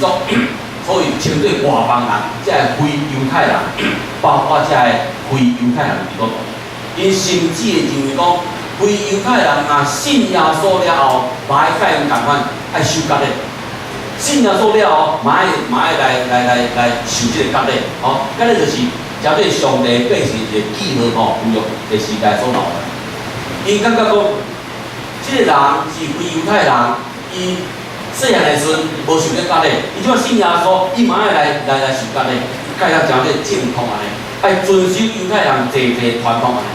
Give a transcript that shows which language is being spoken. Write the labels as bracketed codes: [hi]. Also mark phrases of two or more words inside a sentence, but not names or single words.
[nan] 所以，针对外邦人，即个非犹太人，包括即个非犹太人基督徒，因甚至会认为讲，非犹太人若信耶稣了后，嘛爱甲因共款爱受割礼；信耶稣了后，嘛爱来受即个割礼。吼，割礼就是交对上帝百姓一个记号吼，旧约的时代所留的。因感觉讲，即个人是非犹太人，伊。细汉的时阵无受过割礼，伊即摆信耶稣，伊嘛爱来受割礼，甲遐诚个正统安尼，爱遵守犹太人济传统安尼。